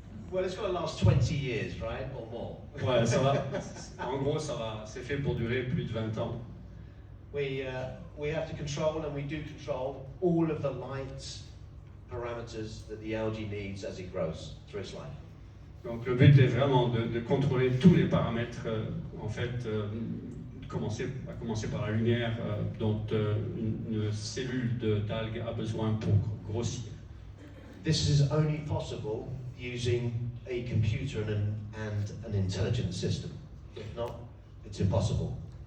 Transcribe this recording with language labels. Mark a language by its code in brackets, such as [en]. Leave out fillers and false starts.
[en] Well, it's got to last 20 years, right, or more. [fr] Ouais, ça va. En gros, c'est fait pour durer plus de 20 ans. [en] We have to control, and we do control, all of the light parameters that the algae needs as it grows through its life. [fr] Donc le but est vraiment de contrôler tous les paramètres, en fait, à commencer par la lumière dont une cellule d'algue a besoin pour grossir. [en] This is only possible using a computer and an intelligent system. If not, it's impossible.